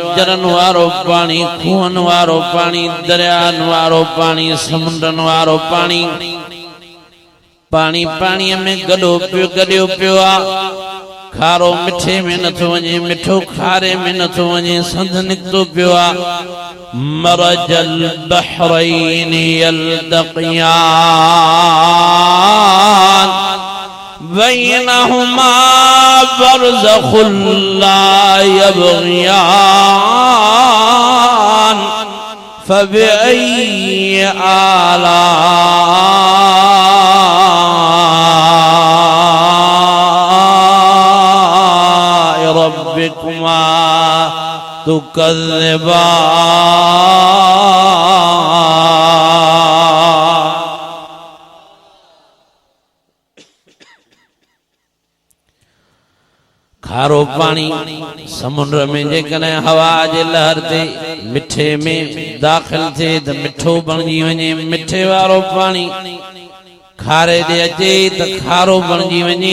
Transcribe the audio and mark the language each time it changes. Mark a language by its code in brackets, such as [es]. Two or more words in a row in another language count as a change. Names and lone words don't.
[sd] झरनि वारो पाणी, खूहनि वारो पाणी, दरियानि वारो पाणी, समुंडनि वारो पाणी। पाणी पाणीअ में गॾियो पियो आहे। खारो मिठे में नथो वञे, मिठो खारे में नथो वञे, संद निकितो पियो आहे। [ar] مرج البحرين يلتقيان بينهما برزخ لا يبغيان فبأي آلاء ربكما تكذبان. [sd] खारो पानी समुद्र में जेकॾहिं हवा जे लहर ते मिठे में दाख़िल थिए त मिठो बणिजी वञे, मिठे वारो पाणी खारे ते अचे त खारो बणिजी वञे।